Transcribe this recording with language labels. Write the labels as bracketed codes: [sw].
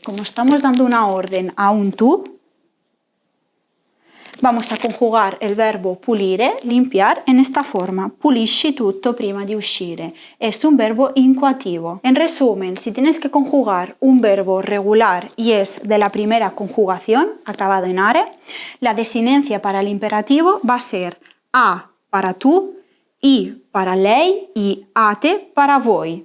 [es] Como estamos dando una orden a un tú, vamos a conjugar el verbo pulire, limpiar, en esta forma. [it] Pulisci tutto prima di uscire. [es] Es un verbo incoativo. En resumen, si tienes que conjugar un verbo regular y es de la primera conjugación, acabado en are, la desinencia para el imperativo va a ser a para tú, i para lei y ate para voi.